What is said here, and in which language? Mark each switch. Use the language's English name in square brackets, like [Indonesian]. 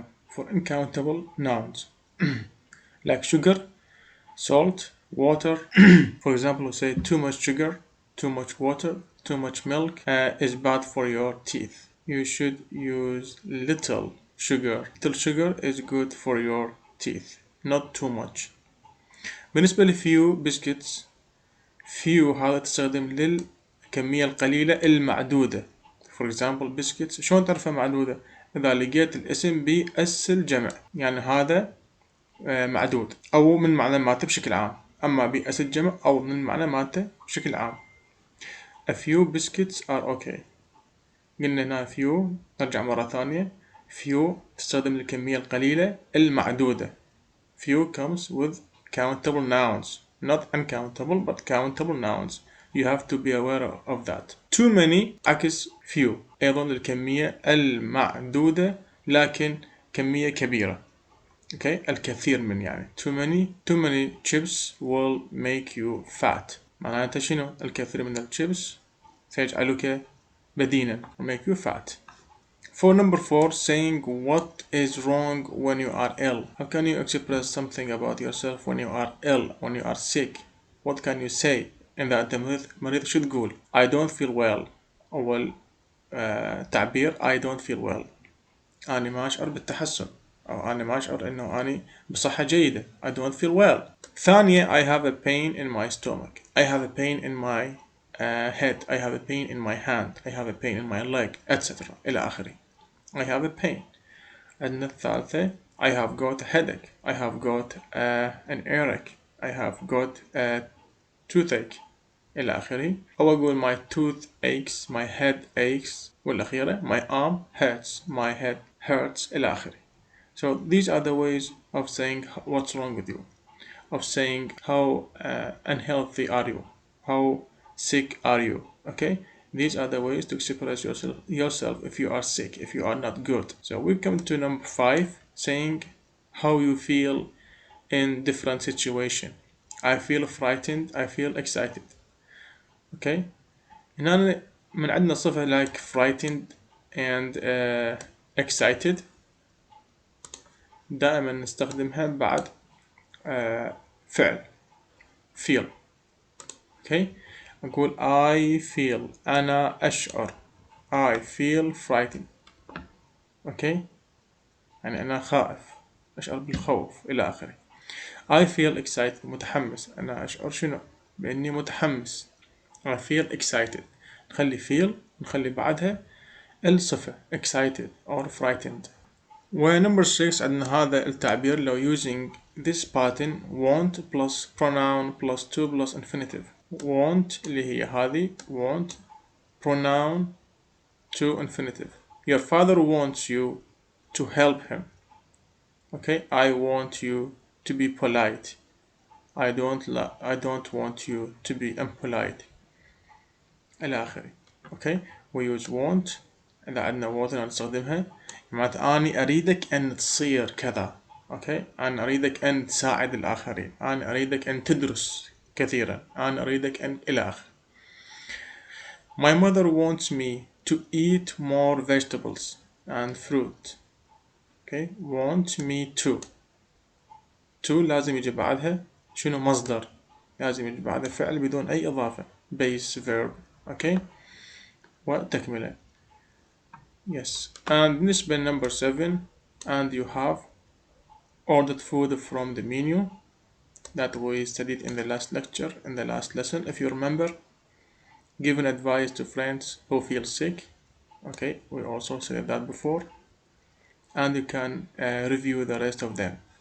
[English] For uncountable nouns like sugar, salt, water. For example, we say too much sugar, too much water, too much milk is bad for your teeth. You should use little sugar. Little sugar is good for your teeth, not too much. [Arabic] بالنسبة لفيو biscuits، few هذا تستخدم للكمية القليلة المعدودة. For example biscuits، شلون تعرفها معدودة؟ إذا لقيت الاسم بأس الجمع يعني هذا معدود، أو من معنى مالته بشكل عام. أما بأس الجمع أو من معنى مالته بشكل عام. [English] A few biscuits are okay. [Arabic] قلنا هنا few، نرجع مرة ثانية. few تستخدم للكمية القليلة المعدودة. [English] few comes with countable nouns، not uncountable but countable nouns. You have to be aware of that. [Arabic] Too many عكس few، أيضا للكمية المعدودة لكن كمية كبيرة. [English] Okay، [Arabic] الكثير من يعني [English] too many chips will make you fat. [Arabic] معناته شنو؟ الكثير من الشيبس سيجعلك بدينا، [English] make you fat. For number 4 saying what is wrong when you are ill. How can you express something about yourself when you are ill, when you are sick? What can you say in that [Arabic] المريض شو تقول؟ [English] I don't feel well. [Arabic] أول تعبير [English] I don't feel well، [Arabic] أنا ما أشعر بالتحسن، أو أنا ما أشعر إنه أنا بصحة جيدة. [English] I don't feel well. ثانية I have a pain in my stomach. I have a pain in my head. I have a pain in my hand. I have a pain in my leg, etc. [Arabic] إلى آخره. [English] I have a pain. عندنا الثالثة I have got a headache. I have got an earache. I have got a toothache [Arabic] إلى آخره. أو أقول [English] my tooth aches, my head aches والأخيرة my arm hurts, my head hurts [Arabic] إلى آخره. [English] So these are the ways of saying what's wrong with you, of saying how unhealthy are you, how sick are you. Okay, these are the ways to express yourself if you are sick, if you are not good. So we come to number 5, saying how you feel in different situation. I feel frightened, I feel excited. [Arabic] Okay, هنا من عندنا صفة [English] like frightened and excited [Arabic] دائما نستخدمها بعد فعل feel. [English] okay, [Arabic] نقول [English] I feel [Arabic] أنا أشعر [English] I feel frightened. [Arabic] okay, يعني أنا خائف، أشعر بالخوف إلى آخره. [English] I feel excited [Arabic] متحمس، أنا أشعر شنو؟ بإني متحمس. [English] I feel excited. [Arabic] نخلي feel نخلي بعدها الصفة excited or frightened. ونمبر 6 عندنا هذا التعبير لو [English] using this pattern want plus pronoun plus to plus infinitive. want اللي هي هذه want pronoun to infinitive. Your father wants you to help him. Okay, I want you to be polite. I don't want you to be impolite [Arabic] إلى آخره. [English] Okay, we use want. [Arabic] إذا عندنا want نستخدمها معناتها أني أريدك أن تصير كذا. Okay, أنا أريدك أن تساعد الآخرين، أنا أريدك أن تدرس كثيرا، أنا أريدك أن إلى آخره. [English] My mother wants me to eat more vegetables and fruit. [Arabic] Okay, [English] want me to [Arabic] لازم يجي بعدها شنو مصدر، لازم يجي بعدها فعل بدون أي إضافة [English] base verb. okay, وتكملة. yes. and [Arabic] بالنسبة [English] number 7 and you have ordered food from the menu that we studied in the last lecture, in the last lesson if you remember. Given advice to friends who feel sick. Okay, we also said that before, and you can review the rest of them.